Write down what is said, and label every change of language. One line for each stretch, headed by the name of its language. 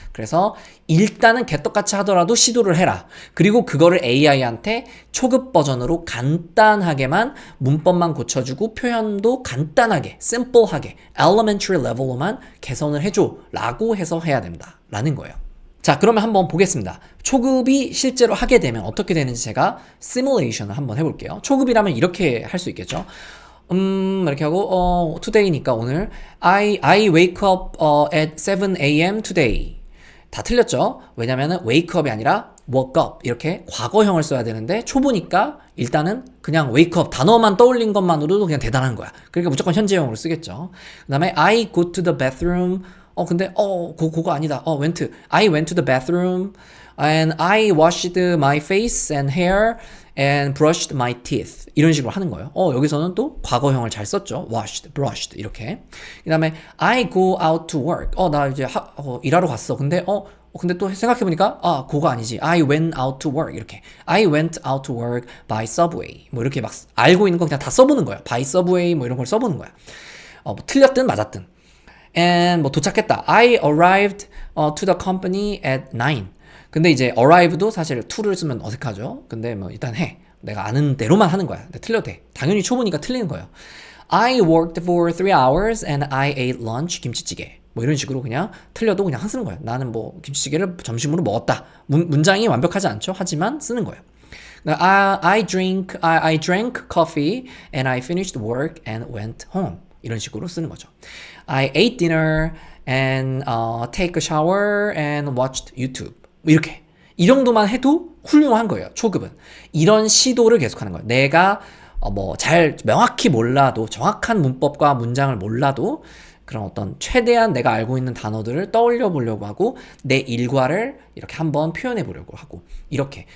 Korean: 그래서 일단은 개떡같이 하더라도 시도를 해라. 그리고 그거를 AI한테 초급 버전으로 간단하게만 문법만 고쳐주고 표현도 간단하게, simple하게,
English: elementary level
Korean: 로만 개선을 해줘. 라고 해서 해야 된다. 라는 거예요. 자, 그러면 한번 보겠습니다. 초급이 실제로 하게 되면 어떻게 되는지 제가 시뮬레이션을 한번 해볼게요. 초급이라면 이렇게 할 수 있겠죠. 이렇게 하고
English: today니까
Korean: 오늘
English: I wake up at 7 a.m.
Korean: today. 다 틀렸죠? 왜냐면은 wake up이 아니라 woke up 이렇게 과거형을 써야 되는데 초보니까 일단은 그냥 wake up 단어만 떠올린 것만으로도 그냥 대단한 거야. 그러니까 무조건 현재형으로 쓰겠죠.
English: 그 다음에 I go to the bathroom.
Korean: 근데 그거 아니다.
English: I went to the bathroom and I washed my face and hair and brushed my teeth.
Korean: 이런 식으로 하는 거예요. 여기서는 또 과거형을 잘 썼죠.
English: washed, brushed
Korean: 이렇게. 그다음에
English: I go out to work.
Korean: 나 이제 일하러 갔어. 근데 또 생각해 보니까 그거 아니지.
English: I went out to work
Korean: 이렇게.
English: I went out to work by subway.
Korean: 뭐 이렇게 막 알고 있는 거 그냥 다 써보는 거야. by subway 뭐 이런 걸 써보는 거야. 뭐 틀렸든 맞았든. And 뭐 도착했다.
English: I arrived to the company at 9.
Korean: 근데 이제 arrive도 사실 to를 쓰면 어색하죠. 근데 뭐 일단 해. 내가 아는 대로만 하는 거야. 근데 틀려도 돼. 당연히 초보니까 틀리는 거예요.
English: I worked for 3 hours and I ate lunch 김치찌개.
Korean: 뭐 이런 식으로 그냥 틀려도 그냥 쓰는 거예요. 나는 뭐 김치찌개를 점심으로 먹었다. 문장이 완벽하지 않죠. 하지만 쓰는 거예요.
English: I drank coffee and I finished work and went home.
Korean: 이런 식으로 쓰는 거죠.
English: I ate dinner and take a shower and watched YouTube.
Korean: 이렇게. 이 정도만 해도 훌륭한 거예요. 초급은. 이런 시도를 계속하는 거예요. 내가 잘 명확히 몰라도 정확한 문법과 문장을 몰라도 그런 어떤 최대한 내가 알고 있는 단어들을 떠올려 보려고 하고 내 일과를 이렇게 한번 표현해 보려고 하고 이렇게.